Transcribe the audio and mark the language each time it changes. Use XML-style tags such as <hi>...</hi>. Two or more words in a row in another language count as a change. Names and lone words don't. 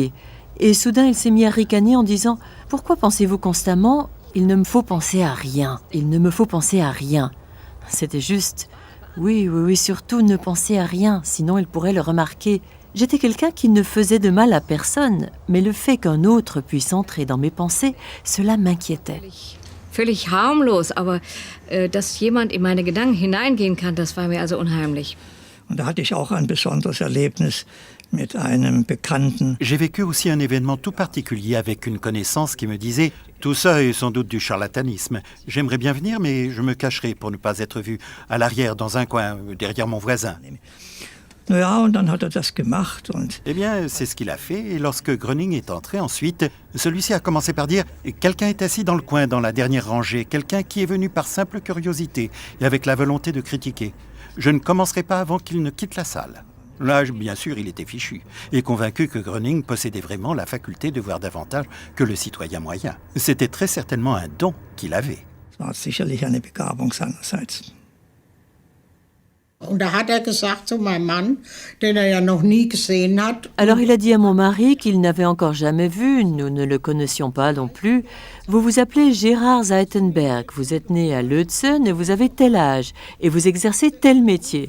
<fr>Et soudain, il s'est mis à ricaner en disant « Pourquoi pensez-vous constamment Il ne me faut penser à rien. Il ne me faut penser à rien. C'était juste... Oui, surtout ne penser à rien, sinon il pourrait le remarquer. J'étais quelqu'un qui ne faisait de mal à personne, mais le fait qu'un autre puisse entrer dans mes pensées, cela m'inquiétait.</fr> <de>Völlig harmlos, aber dass jemand in meine Gedanken hineingehen kann, das war mir also unheimlich. Und da hatte ich auch ein besonderes Erlebnis mit einem Bekannten.</de> <fr>J'ai vécu aussi un événement tout particulier avec une connaissance qui me disait « Tout ça est sans doute du charlatanisme. J'aimerais bien venir, mais je me cacherai pour ne pas être vu à l'arrière, dans un coin, derrière mon voisin. »</fr> <de>Ja, und dann hat das gemacht und...</de> <fr>Eh bien, c'est ce qu'il a fait, et lorsque Gröning est entré ensuite, celui-ci a commencé par dire « Quelqu'un est assis dans le coin, dans la dernière rangée, quelqu'un qui est venu par simple curiosité et avec la volonté de critiquer. Je ne commencerai pas avant qu'il ne quitte la salle. » Là, bien sûr, il était fichu, et convaincu que Gröning possédait vraiment la faculté de voir davantage que le citoyen moyen. C'était très certainement un don qu'il avait.</fr> <de>Das war sicherlich eine Begabung seinerseits.</de> <fr>Alors il a dit à mon mari qu'il n'avait encore jamais vu, nous ne le connaissions pas non plus. Vous vous appelez Gérard Zeitenberg, vous êtes né à Leutzen et vous avez tel âge, et vous exercez tel métier.</fr>